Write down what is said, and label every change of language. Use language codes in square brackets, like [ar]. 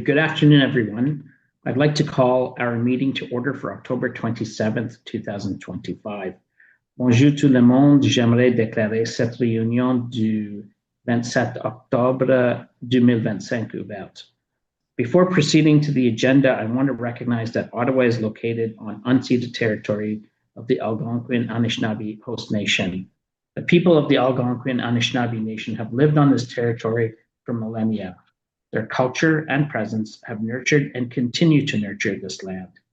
[en] Good afternoon, everyone. I'd like to call our meeting to order for October 27th, 2025. [fr] Bonjour tout le monde. J'aimerais déclarer cette réunion du 27 octobre 2025 ouverte. [en] Before proceeding to the agenda, I want to recognize that Ottawa is located on unceded territory of the Algonquin Anishinaabe Host Nation. The people of the Algonquin Anishinaabe Nation have lived on this territory for millennia. Their culture and presence have nurtured and continue to nurture this land.